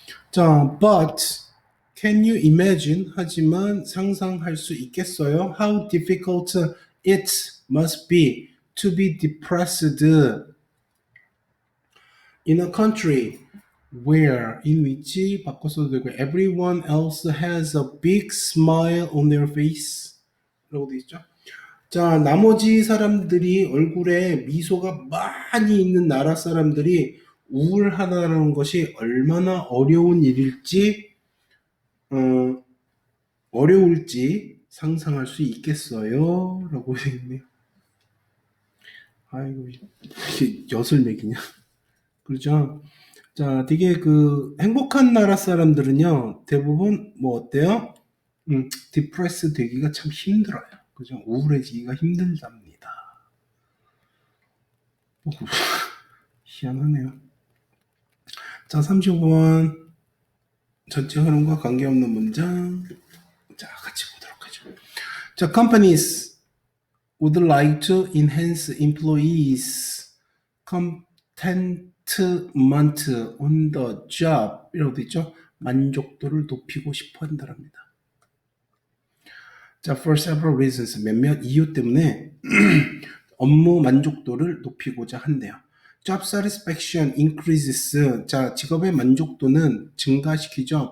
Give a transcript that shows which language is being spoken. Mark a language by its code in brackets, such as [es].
[en] 자, but can you imagine [ko] 하지만 상상할 수 있겠어요? [en] How difficult it must be to be depressed in a country where in which [ko] 바꿔서도 되고 [en] everyone else has a big smile on their face [ko] 라고 되어 있죠. 자, 나머지 사람들이 얼굴에 미소가 많이 있는 나라 사람들이 우울하다는 것이 얼마나 어려운 일일지 어려울지 상상할 수 있겠어요? 라고 되어 있네요. 아이고 이게 엿을 매기냐. 그렇죠? 자, 되게 그 행복한 나라 사람들은요 대부분 뭐 어때요? 디프레스 되기가 참 힘들어요. 그죠? 우울해지기가 힘들답니다. 희한하네요. 자, 35번 전체 흐름과 관계없는 문장. 자, 같이 보도록 하죠. [en] 자, companies would like to enhance employees contentment on the job [ko] 이라고 되어 있죠. 만족도를 높이고 싶어 한다랍니다. 자, [en] for several reasons [ko] 몇몇 이유 때문에 업무 만족도를 높이고자 한대요. [en] Job satisfaction increases. [ko] 자, 직업의 만족도는 증가시키죠.